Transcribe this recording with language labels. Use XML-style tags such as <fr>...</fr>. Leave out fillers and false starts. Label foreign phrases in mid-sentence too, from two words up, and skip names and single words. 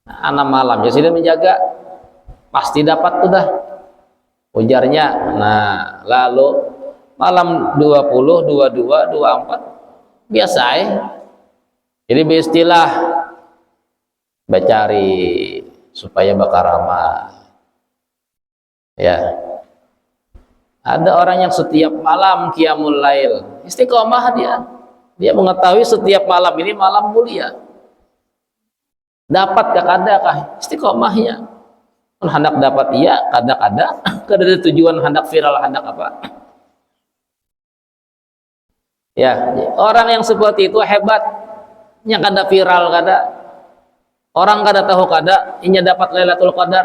<bjn>Nah, 6 malam ya sidin menjaga, pasti dapat tuh dah ujarnya.</bjn> <id>Nah, lalu malam 20, 22, 24 biasa ya.</id> <bjn>Jadi beristilah bacari supaya bakaramat.</bjn> <id>Ya. Ada orang yang setiap malam</id> <ar>قيام الليل,</ar> <id>istiqomah dia. Dia mengetahui setiap malam ini malam mulia.</id> <bjn>Dapatkah kadakah istiqomahnya? Hendak dapat iya, kada kada tujuan hendak viral hendak apa? Ya, orang yang seperti itu hebatnya kada viral kada. Orang kada tahu kada inya dapat Lailatul Qadar.</bjn>